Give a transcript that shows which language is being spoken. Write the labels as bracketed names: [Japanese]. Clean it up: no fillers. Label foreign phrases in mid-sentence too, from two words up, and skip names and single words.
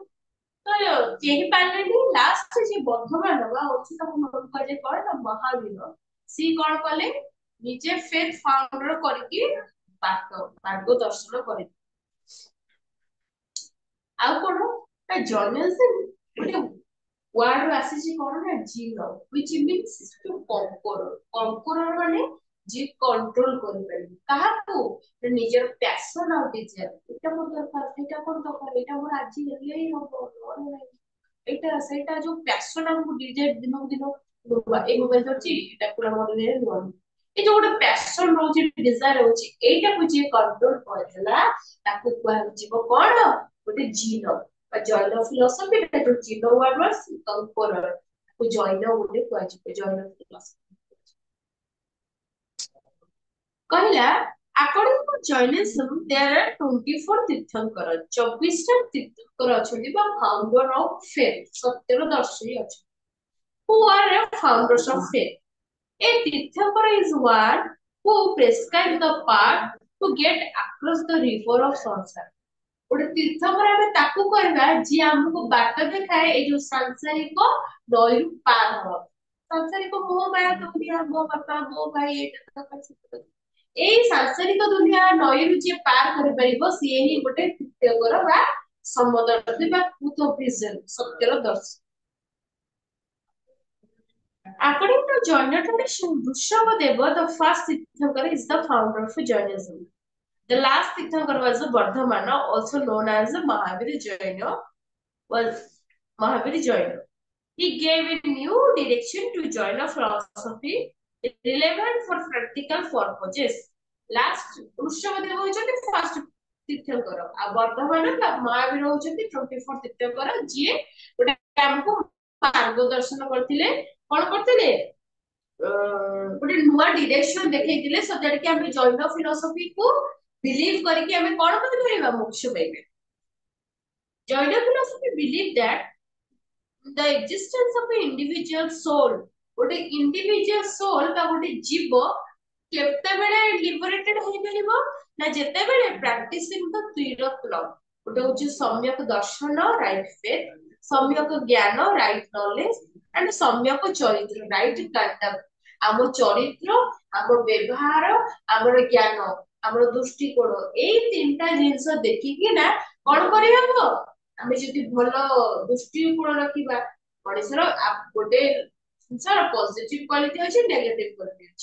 [Odia] ତ କେହି ପାରିଲେନି, ଲାଷ୍ଟ ଯିଏ ବର୍ଦ୍ଧମାନ ବା ଅଛି ତାକୁ ମନେ କୁହାଯାଏ କଣ ନା ମହାବୀର। ସିଏ କଣ କଲେ ନିଜେ ଫେଥ ଫାଉଣ୍ଡର କରିକି ମାର୍ଗ ଦର୍ଶନ କରିଥିଲେ। ଆଉ କଣ ନା ଜର୍ଣ୍ଣାଲିଜିମ ଗୋଟେ ୱାର୍ଡ ରୁ ଆସିଛି କଣ ନା ଜିରୋ [English] which means to conquer। [Odia] କଙ୍କରର ମାନେ ଯିଏ କଣ୍ଟ୍ରୋଲ କରିପାରିବ କାହାକୁ ନା ନିଜର ପ୍ୟାସନ ଆଉ ଡିଜାयर। ଏଇଟା ମୋର ଦରକାର, ସେଇଟା କଣ ଦରକାର, ଏଇଟା ମୋର ଆଜି ହେଲେ ହିଁ ହବ, ନହେଲେ ନାହିଁ। ଏଇଟା ସେଇଟା ଯୋଉ ପ୍ୟାସନ ଆମକୁ ଡିଜାयर ଦିନକୁ ଦିନ ବଢୁଆ। ଏଇ ମୋବାଇଲ ଧରିଛି ଏଇଟା ପୁରା ମୋର ନୁହଁ, ଏ ଯୋଉ ଗୋଟେ ପ୍ୟାସନ ରହୁଛି ଡିଜାयर ରହୁଛି, ଏଇଟାକୁ ଯିଏ କଣ୍ଟ୍ରୋଲ କରିଦେଲା ତାକୁ କୁହାଯିବ କଣ ଗୋଟେ ଜିନ ବା [English] Jain philosophy [Odia] ଯୋଉ ଜିନ ୱାର୍ଡ କଙ୍କରର ତାକୁ ଜୈନ ବୋଲି କୁହାଯିବ। ଜୈନ ଫିଲୋସଫି କହିଲା [English] according to Jainism there are 24 [Odia] ତୀର୍ଥଙ୍କର, 24ଟା ତୀର୍ଥଙ୍କର ଅଛନ୍ତି ବା [English] founder of faith [Odia] ସତ୍ୟର ଦର୍ଶୀ ଅଛନ୍ତି। [English] who are the founders of faith? A ତୀର୍ଥଙ୍କର is one who prescribe the path to get across the river of ସଂସାର। [Odia] ଗୋଟେ ତୀର୍ଥଙ୍କର ଆମେ ତାକୁ କହିବା ଯିଏ ଆମକୁ ବାଟ ଦେଖାଏ ଏଇ ଯୋଉ ସାଂସାରିକ ନଈରୁ ପାର ହବ। ସାଂସାରିକ ମୋହ ମାୟା ଦୁନିଆ, ମୋ ବାପା ମୋ ଭାଇ ଏଇଟା ଦରକାର ସେଟା ଦରକାର। ଏଇ ସାଂସାରିକ ଦୁନିଆ ନଈରୁ ଯିଏ ପାର କରିପାରିବ ସିଏ ହିଁ ଗୋଟେ ତୀର୍ଥଙ୍କର ବା ସମଦର୍ଶୀ ବା [English] truth of vision [Odia] ସତ୍ୟର ଦର୍ଶୀ। [English] According to Jaina tradition, Rishabhadeva, the first Tirthankara, is the founder of Jainism. The last Tirthankara was Vardhamana, also known as Mahavir Jaina, was Mahavir Jaina. He gave a new direction to Jaina philosophy relevant for practical purposes. [Odia] Last Rishabhadeva ହଉଛନ୍ତି first ତୀର୍ଥଙ୍କର ଆଉ ବର୍ତ୍ତମାନ ମହାବୀର ହଉଛନ୍ତି 24 ତୀର୍ଥଙ୍କର ଯିଏ ଗୋଟେ ଆମକୁ ମାର୍ଗଦର୍ଶନ କରିଥିଲେ। କଣ କରିଥିଲେ ଗୋଟେ ନୂଆ ଡିରେକ୍ସନ ଦେଖେଇଥିଲେ [English] so that [Odia] କି ଆମେ [English] Jain philosophy [Odia] କୁ ବିଲିଭ କରିକି ଆମେ କଣ କରିପାରିବା ମୋକ୍ଷ ପାଇପାରିବା। [English] Jain philosophy believe that the existence of an individual soul, ଗୋଟେ individual soul [Odia] ବା ଗୋଟେ ଜୀବ କେତେବେଳେ [English] liberated [Odia] ହେଇପାରିବ ନା ଯେତେବେଳେ [English] practicing the three of love। [Odia] ଗୋଟେ ହଉଛି ସମ୍ୟକ ଦର୍ଶନ [English] right faith, [Odia] ସମ୍ୟକ ଜ୍ଞାନ [English] right knowledge [Odia] and ସମ୍ୟକ ଚରିତ୍ର [English] right conduct। [Odia] ଆମ ଚରିତ୍ର, ଆମ ବ୍ୟବହାର, ଆମର ଜ୍ଞାନ, ଆମର ଦୃଷ୍ଟିକୋଣ ଏଇ ତିନିଟା ଜିନିଷ ଦେଖିକି ନା କଣ କରିହବ ଆମେ ଯଦି ଭଲ ଦୃଷ୍ଟିକୋଣ ରଖିବା। ମଣିଷର ଗୋଟେ ଜିନିଷର [English] positive quality [Odia] ଅଛି, [English] negative quality [Odia] ଅଛି।